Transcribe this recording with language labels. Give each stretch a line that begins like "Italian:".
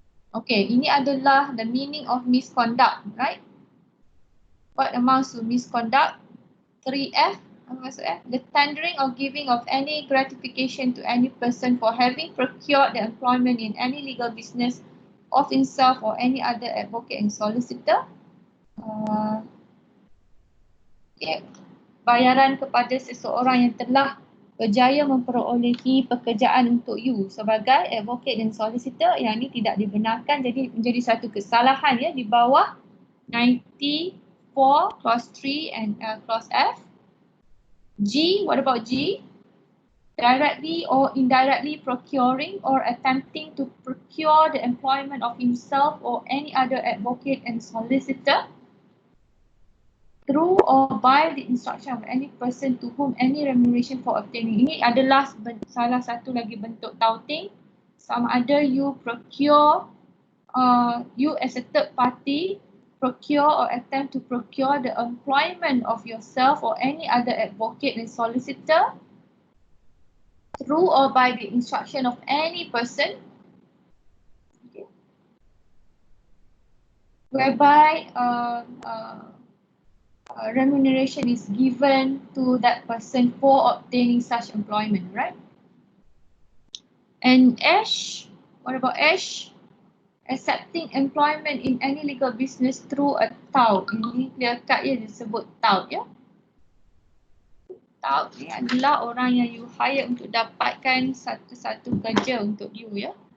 English: Okay,
Malay: ini adalah
English: the meaning of misconduct, right? What amounts to misconduct? 3F,
Malay: apa maksud
English: F? The tendering or giving of any gratification to any person for having procured the employment in any legal business of himself or any other advocate and solicitor.
Malay: Okay. Bayaran kepada seseorang yang telah berjaya memperolehi pekerjaan untuk you sebagai advocate dan solicitor, yang ni tidak dibenarkan, jadi menjadi satu kesalahan ya di bawah 94 clause 3 and clause F.
English: G, what about G? Directly or indirectly procuring or attempting to procure the employment of himself or any other advocate and solicitor through or by the instruction of any person to whom any remuneration for obtaining.
Malay: Ini adalah salah satu lagi bentuk touting. Sama ada
English: you procure, you as a third party procure or attempt to procure the employment of yourself or any other advocate and solicitor through or by the instruction of any person, okay, whereby remuneration is given to that person for obtaining such employment, right? And H, what about H? Accepting employment in any legal business through a tout.
Malay: Ini clear cut ya, disebut tout ya. Tout ni adalah orang yang you hire untuk dapatkan satu-satu kerja untuk you ya.